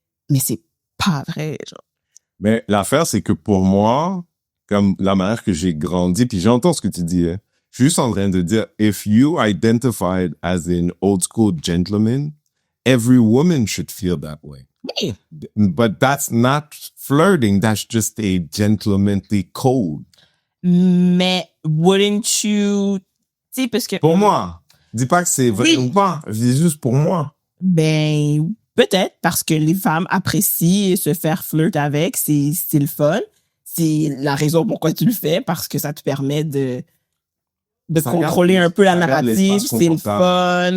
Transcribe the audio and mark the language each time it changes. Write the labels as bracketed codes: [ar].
[fr] Mais c'est pas vrai, genre. Mais l'affaire, c'est que pour moi, comme la manière que j'ai grandi, puis j'entends ce que tu dis, hein, je suis juste en train de dire, if you identified as an old school gentleman, every woman should feel that way. Oui. [en] But that's not flirting, that's just a gentlemanly code. [fr] Mais wouldn't you... Tu sais, parce que... Pour moi. Dis pas que c'est vrai ou pas. Je dis juste pour moi. Ben, peut-être, parce que les femmes apprécient se faire flirt avec, c'est le fun. C'est la raison pourquoi tu le fais, parce que ça te permet de contrôler un peu la narrative, c'est le fun.